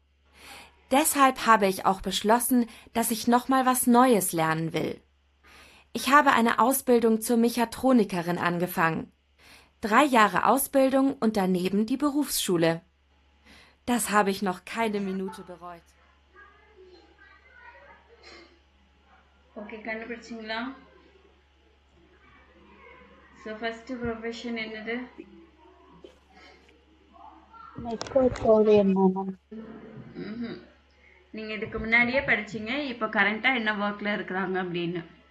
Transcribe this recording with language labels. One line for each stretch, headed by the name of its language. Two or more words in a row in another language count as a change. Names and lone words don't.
German: Deshalb habe ich auch beschlossen, dass ich noch mal was Neues lernen will. Ich habe eine Ausbildung zur Mechatronikerin angefangen. 3 Jahre Ausbildung und daneben die Berufsschule. Das habe ich noch keine Minute bereut.
Tamil: ஓகே, கண்டுபிடிச்சிங்களா? ஸோ ஃபஸ்ட்டு ப்ரொஃபஷன் என்னது?
German: Mechatronikerin, ma'am.
Tamil: நீங்கள் இதுக்கு முன்னாடியே படிச்சீங்க, இப்போ கரண்ட்டாக என்ன ஒர்க்கில் இருக்கிறாங்க அப்படின்னு.